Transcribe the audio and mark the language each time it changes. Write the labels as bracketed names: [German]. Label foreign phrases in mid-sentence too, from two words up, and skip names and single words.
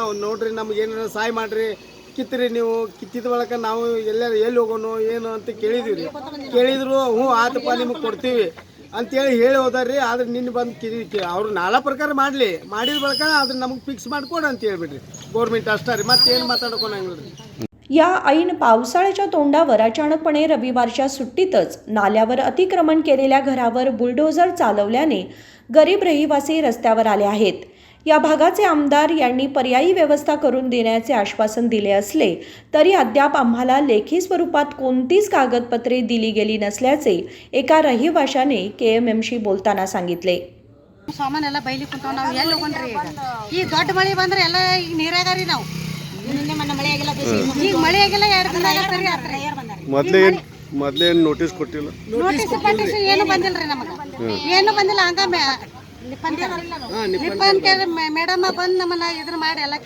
[Kannada] ನಾವು ನೋಡ್ರಿ, ನಮ್ಗೆ ಏನಾರ ಸಹಾಯ ಮಾಡಿರಿ, ಕಿತ್ತಿರಿ. ನೀವು ಕಿತ್ತಿದ ಬಳಕ ನಾವು ಎಲ್ಲಿ ಹೋಗೋಣ ಏನು ಅಂತ ಕೇಳಿದೀವಿ ರೀ. ಕೇಳಿದ್ರು ಹ್ಞೂ ಆತಪ್ಪ ನಿಮಗೆ ಕೊಡ್ತೀವಿ ಅಂತೇಳಿ ಹೇಳಿ ಹೋದಾರ್ರಿ. ಆದ್ರೆ ನಿನ್ನೆ ಬಂದು ಅವ್ರು ನಾಲಾ ಪ್ರಕಾರ ಮಾಡಿದ ಬಳಕ ಅದನ್ನ ನಮಗೆ ಫಿಕ್ಸ್ ಮಾಡಿಕೊಡು ಅಂತ ಹೇಳ್ಬಿಡ್ರಿ. ಗೌರ್ಮೆಂಟ್ ಅಷ್ಟೇ ರೀ, ಮತ್ತೇನು ಮಾತಾಡ್ಕೊಳಂಗಿಲ್ಲ. [Marathi] या ऐन पावसाळ्याच्या तोंडावर अचानकपणे रविवारच्या सुट्टीतच नाल्यावर अतिक्रमण केलेल्या घरावर बुलडोझर चालवल्याने गरीब रहिवासी रस्त्यावर आले आहेत. या भागाचे आमदार यांनी पर्यायी व्यवस्था करून देण्याचे आश्वासन दिले असले तरी अद्याप आम्हाला लेखी स्वरूपात कोणतीच कागदपत्रे दिली गेली नसल्याचे एका रहिवाशाने KMMशी बोलताना सांगितले. [Kannada] ಸಾಮಾನೆಲ್ಲ ಬೈಲಿ ಕುಂತಾವ. ನಾವು ಎಲ್ಲಿ ಹೋಗೋಣ್ರಿ? ಈಗ ದೊಡ್ಡ ಮಳೆ ಬಂದ್ರೆ ಎಲ್ಲ ಈಗ ನೀರಾಗಾರಿ. ನಾವು ಈಗ ಮಳೆ ಆಗಿಲ್ಲ, 2 ದಿನ ಮೊದ್ಲೇನು ನೋಟಿಸ್ ಕೊಟ್ಟಿಲ್ಲ? ನೋಟಿಸ್ ಪಟಿಷನ್ ಏನು ಬಂದಿಲ್ರಿ ನಮಗೆ. ಏನು ಬಂದಿಲ್ಲ. ಹಂಗ ಮೇಡಮ್ ಬಂದು ನಮ್ಮನ್ನ ಇದ್ರ ಮಾಡಿ ಎಲ್ಲ